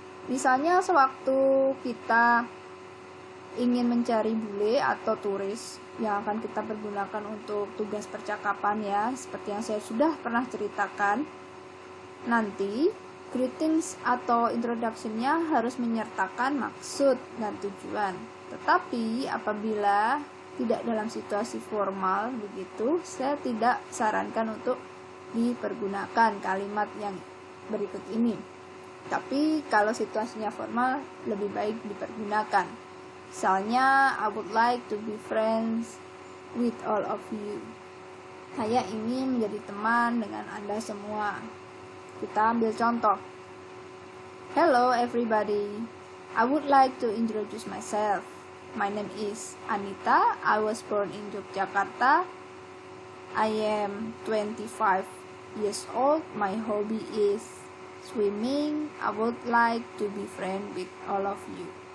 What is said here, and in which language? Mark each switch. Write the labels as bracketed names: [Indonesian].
[Indonesian] Misalnya sewaktu kita ingin mencari bule atau turis yang akan kita pergunakan untuk tugas percakapan ya, seperti yang saya sudah pernah ceritakan, nanti greetings atau introduction-nya harus menyertakan maksud dan tujuan. Tetapi apabila tidak dalam situasi formal begitu, saya tidak sarankan untuk dipergunakan kalimat yang berikut ini. Tapi kalau situasinya formal, lebih baik dipergunakan. [English] Misalnya, I would like to be friends with all of you. [Indonesian] Saya ingin menjadi teman dengan Anda semua. Kita ambil contoh. [English] Hello everybody. I would like to introduce myself. My name is Anita. I was born in Yogyakarta. I am 25 years old. My hobby is swimming. I would like to be friends with all of you.